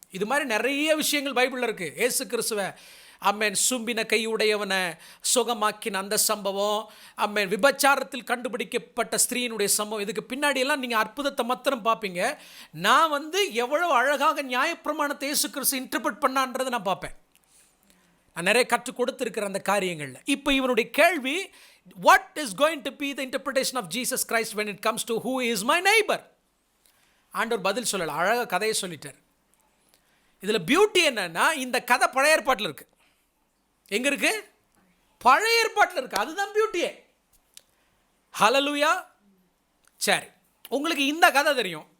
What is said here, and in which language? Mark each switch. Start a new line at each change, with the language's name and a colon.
Tamil: இது மாதிரி நிறைய விஷயங்கள் பைபிளில் இருக்குது. இயேசு கிறிஸ்துவை சும்பின கையுடையவனை சுகமாக்கின அந்த சம்பவம், விபச்சாரத்தில் கண்டுபிடிக்கப்பட்ட ஸ்திரீயினுடைய சம்பவம், இதுக்கு பின்னாடியெல்லாம் நீங்கள் அற்புதத்தை மாத்திரம் பார்ப்பீங்க. நான் எவ்வளோ அழகாக நியாயப்பிரமாணத்தை இயேசு கிறிஸ்து இன்டர்பிரட் பண்ணான்றதை நான் பார்ப்பேன். நான் நிறைய கற்றுக் கொடுத்துருக்கிற அந்த காரியங்களில். இப்போ இவனுடைய கேள்வி,
English: what is going to be the interpretation of Jesus Christ when it comes to who is my neighbor?
Tamil: ஆண்டவர் பதில் சொல்லலை, அழகாக கதையை சொல்லிட்டார். இதில் பியூட்டி என்னன்னா, இந்த கதை பழைய ஏற்பாட்டில் இருக்குது. எங்கே இருக்குது? பழைய ஏற்பாட்டில் இருக்குது. அதுதான் பியூட்டியே. ஹல்லேலூயா. சரி, உங்களுக்கு இந்த கதை தெரியும்.